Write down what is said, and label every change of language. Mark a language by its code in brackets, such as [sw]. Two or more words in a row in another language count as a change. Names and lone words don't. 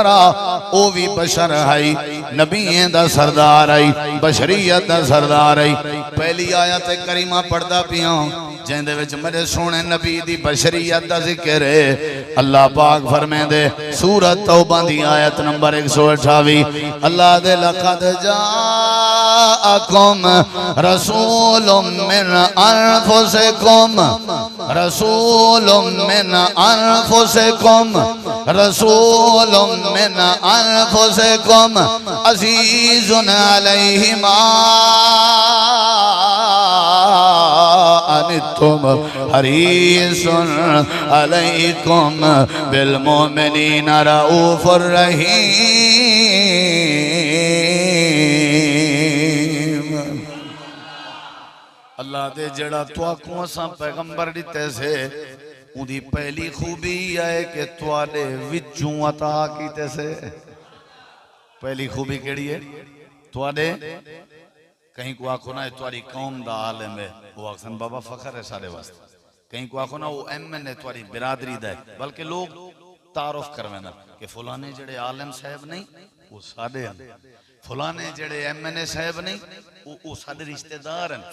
[skr] आ ओ भी बशर है नबीएं दा सरदार है बशरियत दा सरदार है पहली आयत करीमा पढ़दा पिया जेंदे विच मेरे सोने नबी दी बशरियत दा जिक्र है अल्लाह पाक फरमांदे सूरत तौबा दी आयत नंबर 128 अल्लाह दे [ar] لقد جاءكم رسول من أنفسكم رسول من أنفسكم رسول من أنفسكم عزيز عليه ما عنتم حريص عليكم بالمؤمنين رءوف رحيم. [skr] अल्लाह दे जड़ा तुआकू असा पैगंबर दिते से उदी पहली खूबी है कि तुआडे विचों अता कीते से। पहली खूबी केड़ी है? तुआडे कहीं को आखो ना तुम्हारी कौम दा आलिम है, वो आखन बाबा फखर है सारे वास्ते। कहीं को आखो ना वो एमएन है तुम्हारी बिरादरी दा है, बल्कि लोग तारुफ करवे ना कि फलाने जड़े आलिम साहब नहीं वो साडे हैं, फलाने जड़े एमएनए साहब नहीं वो साडे रिश्तेदार हैं।